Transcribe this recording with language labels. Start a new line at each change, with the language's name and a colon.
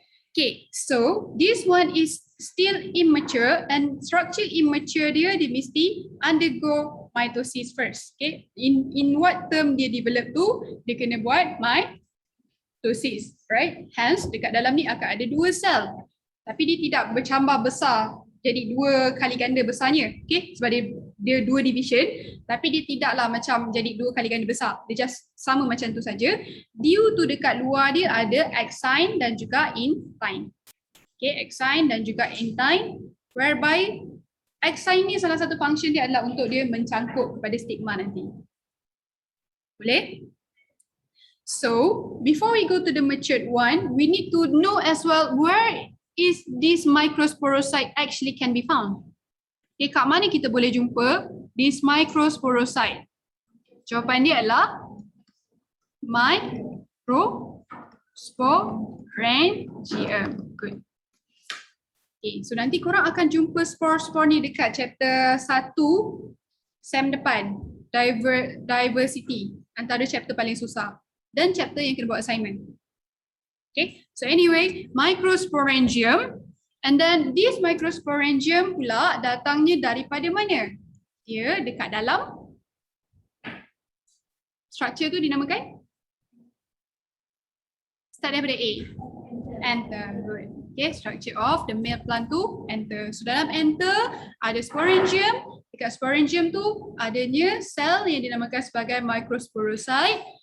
English: Okay, so this one is still immature and structure immature
Malay: dia mesti
English: undergo mitosis first. Okay, in what term
Malay: dia
English: develop
Malay: tu, dia kena buat
English: mitosis, right?
Malay: Hence, dekat dalam ni akan ada dua sel. Tapi dia tidak bercambah besar. Jadi 2 kali ganda besarnya, okay? Sebab dia 2 division, tapi dia tidaklah macam jadi 2 kali ganda besar. Dia just sama macam tu saja.
English: Due to
Malay: dekat luar dia ada exine dan juga intine. Okay, exine dan juga intine, whereby exine ni salah satu function dia adalah untuk dia mencangkuk kepada stigma nanti. Boleh?
English: So, before we go to the matured one, we need to know as well where is this microsporocyte actually can be found.
Malay: Okay, kat mana kita boleh jumpa
English: this microsporocyte?
Malay: Jawapan dia adalah microsporangium. Good. Okay, so nanti korang akan jumpa spore-spore ni dekat chapter 1 sem depan, diversity, antara chapter paling susah dan chapter yang kena buat assignment.
English: Okay, so anyway, microsporangium, and then this microsporangium
Malay: pula datangnya daripada mana? Dia dekat dalam structure tu dinamakan? Start daripada A. Anther. Good.
English: Okay, structure of the male plant tu anther.
Malay: So dalam anther ada sporangium. Dekat sporangium tu adanya sel yang dinamakan sebagai microsporocyte.